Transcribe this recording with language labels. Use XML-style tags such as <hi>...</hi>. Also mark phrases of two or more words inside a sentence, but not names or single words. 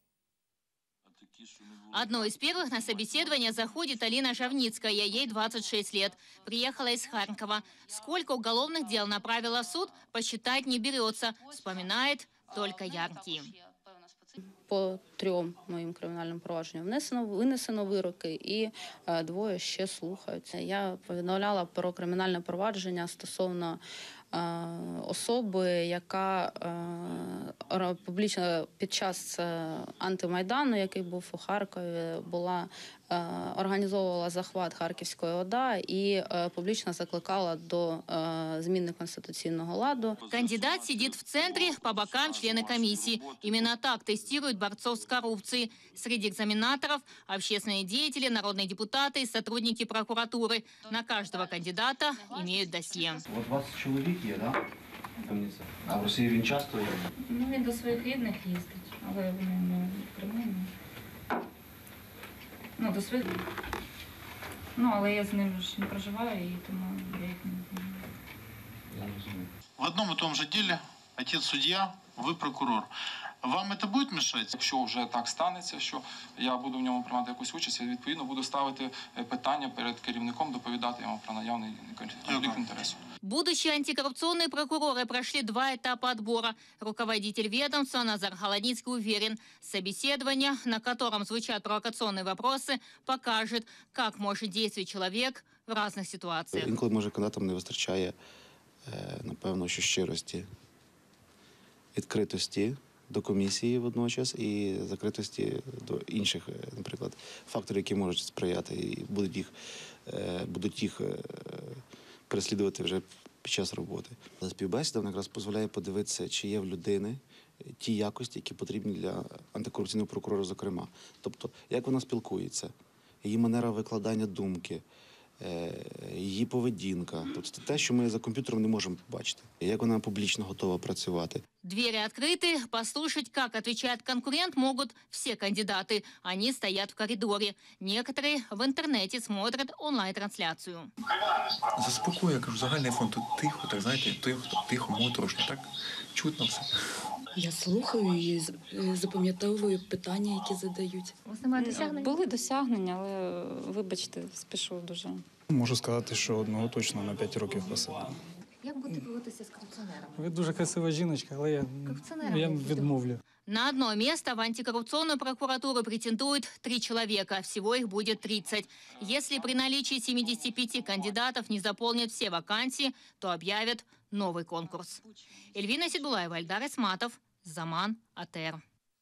<ru>Одной из первых на собеседование заходит Алина Жавницкая, ей 26 лет. Приехала из Харькова. Сколько уголовных дел направила в суд, посчитать не берется. Вспоминает только яркие.</ru> <uk>По 3 моїм кримінальним провадженням винесено вироки і 2 ще слухаються. Я повідомляла про кримінальне провадження стосовно особи, яка публічно під час антимайдану, який був у Харкові, організовувала захват Харківської ОДА і публічно закликала до зміни конституційного ладу.</uk> <ru>Кандидат сидит в центре, по бокам члены комиссии. Именно так тестируют борцов с коррупцией. Среди экзаменаторов – общественные деятели, народные депутаты и сотрудники прокуратуры. На каждого кандидата имеют досье.</ru> <uk>Вот 20 чоловік є, да? А в Росії він часто є? Ну, він до своїх рідних їздить, але вони не прямі. Ну, до своїх. Ну, але я з ним ж не проживаю, і тому я їх не знаю. Я не розумію.</uk> <ru>В одном и том же деле отец судья, вы прокурор.</ru> <uk>Вам це буде мешати? Якщо вже так станеться, що я буду в ньому приймати якусь участь, я відповідно буду ставити питання перед керівником, доповідати йому про наявний конфлікт інтересів.</uk> <ru>Будущие антикоррупционные прокуроры прошли 2 этапа отбора. Руководитель ведомства Назар Холодницкий уверен, собеседование, на котором звучат провокационные вопросы, покажет, как может действовать человек в разных ситуациях.</ru> <uk>Інколи, може, кандидатам не вистачає, напевно, що щирості, відкритості до комісії водночас і закритості до інших, наприклад, факторів, які можуть сприяти і будуть їх переслідувати вже під час роботи. Співбесіда якраз дозволяє подивитися, чи є в людини ті якості, які потрібні для антикорупційного прокурора, зокрема. Тобто, як вона спілкується, її манера викладання думки, її поведінка. Тобто те, що ми за комп'ютером не можемо побачити. Як вона публічно готова працювати.</uk> <ru>Двери открыты. Послушать, как отвечает конкурент, могут все кандидаты. Они стоят в коридоре. Некоторые в интернете смотрят онлайн-трансляцію.</ru> <uk>Заспокоює, я кажу, загальний фон тут тихо, так знаєте, тихо, моторошно, так чутно все. Я слухаю і запам'ятовую питання, які задають. У вас немає досягнень? Були досягнення, але, вибачте, спішу дуже. Можу сказати, що одного точно на 5 років посадили. Як будете поводитися з корупціонером? Ви дуже красива жіночка, але я відмовлю.</uk> <ru>На одно место в антикоррупционную прокуратуру претендуют 3 человека. Всего их будет 30. Если при наличии 75 кандидатов не заполнят все вакансии, то объявят новый конкурс. Эльвина Седулаева, Эльдар Исматов, Заман, АТР.</ru>